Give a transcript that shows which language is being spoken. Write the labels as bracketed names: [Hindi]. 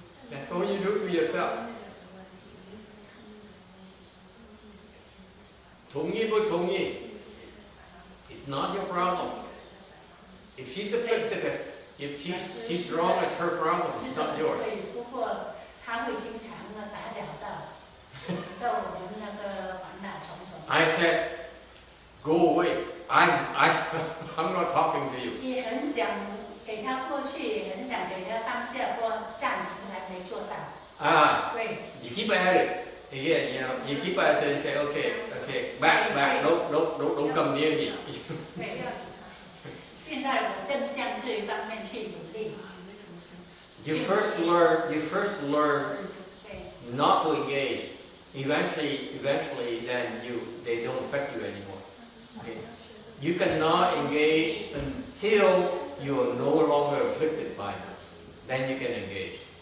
[English] That's all you do to yourself. [Chinese] 同意不同意? [English] It's not your problem. If she's afflicted, if she's wrong, it's her problem. It's not yours. [Chinese] 不过他会经常打扰到，使得我们那个烦恼重重。 [English] I said, go away. I'm not talking to you. [Chinese] 也很想给他过去，也很想给他放下，不过暂时还没做到。对。 [English] You keep at it. Again, you know, you keep at it and say, okay, back, don't come near me. [Chinese] 对。现在我正向这一方面去努力。 [English] You first learn not to engage. Eventually, then they don't affect you anymore. Okay? You cannot engage until you are no longer afflicted by this. Then you can engage.